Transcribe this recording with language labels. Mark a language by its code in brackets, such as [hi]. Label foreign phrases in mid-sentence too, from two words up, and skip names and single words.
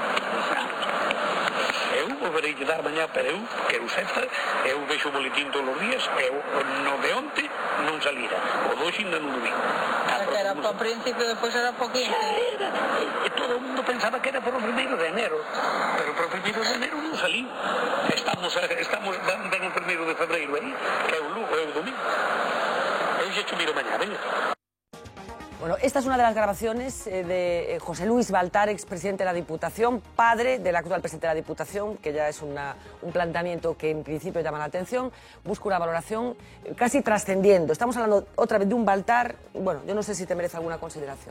[gl] Eu volverei a dar mañá, pero eu, que eu sepa, eu vexo o boletín todos os días, eu no de onte non salira, o dois ainda non o vi. Que era para o principio, depois era para o 15. Todo o mundo pensaba que era para o 1 de enero, pero para o 1 de enero non salí. Estamos dando o 1 de febreiro aí, que é o Lugo, é o domingo. Eu xa te miro mañá, venga. [es] Bueno, esta es una de las grabaciones de José Luis Baltar, expresidente de la Diputación, padre del actual presidente de la Diputación, que ya es un planteamiento que en principio llama la atención, busca una valoración casi trascendiendo. Estamos hablando otra vez de un Baltar, bueno, yo no sé si te merece alguna consideración.